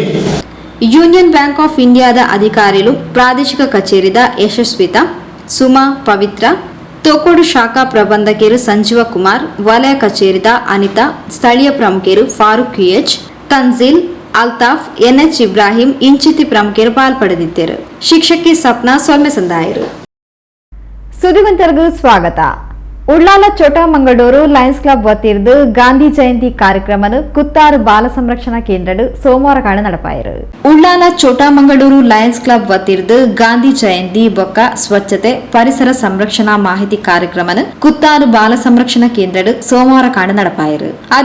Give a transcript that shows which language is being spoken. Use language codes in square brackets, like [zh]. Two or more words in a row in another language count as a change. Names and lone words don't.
[tcy] ಯೂನಿಯನ್ ಬ್ಯಾಂಕ್ ಆಫ್ ಇಂಡಿಯಾದ ಅಧಿಕಾರಿಗಳು ಪ್ರಾದೇಶಿಕ ಕಚೇರಿದ ಯಶಸ್ವಿತಾ, ಸುಮಾ, ಪವಿತ್ರ, ತೋಕೋಡು ಶಾಖಾ ಪ್ರಬಂಧಕರು ಸಂಜೀವ ಕುಮಾರ್, ವಲಯ ಕಚೇರಿದ ಅನಿತಾ, ಸ್ಥಳೀಯ ಪ್ರಮುಖರು ಫಾರೂಕ್ QH, ತನ್ಜಿಲ್, ಅಲ್ತಾಫ್, NH ಇಬ್ರಾಹಿಂ ಇಂಚಿತಿ ಪ್ರಮುಖರು ಪಾಲ್ಪಡೆದಿದ್ದರು. ಶಿಕ್ಷಕಿ ಸಪ್ನಾ ಸೊಲ್ಮೆ ಸಂದಾಯರು. ಸುದ್ದಿವಂತರಿಗೂ ಸ್ವಾಗತ. ಉಳ್ಳಾಲ ಚೋಟಾ ಮಂಗಳೂರು ಲಯನ್ಸ್ ಕ್ಲಬ್ ವತಿರ್ದು ಗಾಂಧಿ ಜಯಂತಿ ಕಾರ್ಯಕ್ರಮನು ಕುತ್ತಾರು ಬಾಲ ಸಂರಕ್ಷಣಾ ಕೇಂದ್ರ ಸೋಮವಾರ ಕಾಣ ನಡಪಾಯಿರು. ಉಳ್ಳಾಲ ಚೋಟಾ ಮಂಗಳೂರು ಲಯನ್ಸ್ ಕ್ಲಬ್ ವತಿರ್ದು ಗಾಂಧಿ ಜಯಂತಿ ಬೊಕ್ಕ ಸ್ವಚ್ಛತೆ ಪರಿಸರ ಸಂರಕ್ಷಣಾ ಮಾಹಿತಿ ಕಾರ್ಯಕ್ರಮನು ಕುತ್ತಾರು ಬಾಲ ಸಂರಕ್ಷಣಾ ಕೇಂದ್ರ ಸೋಮವಾರ ಕಾಣ ನಡಪಾಯಿರು.